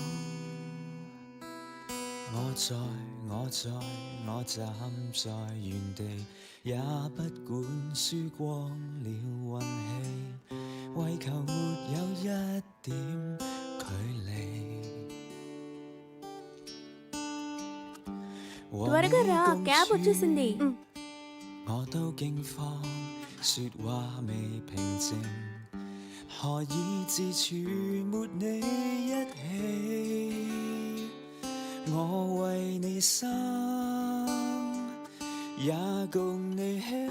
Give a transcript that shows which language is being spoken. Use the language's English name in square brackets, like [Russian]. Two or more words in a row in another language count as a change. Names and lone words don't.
[Cantonese] 我站在原地，也不管輸光了運氣，為求沒有一點距離。 [Telugu] త్వరగా రా, క్యాబ్ వచ్చేసింది. [Cantonese] 我都驚慌，說話未平靜，何以自處沒你一起？我為你生，也共你喜。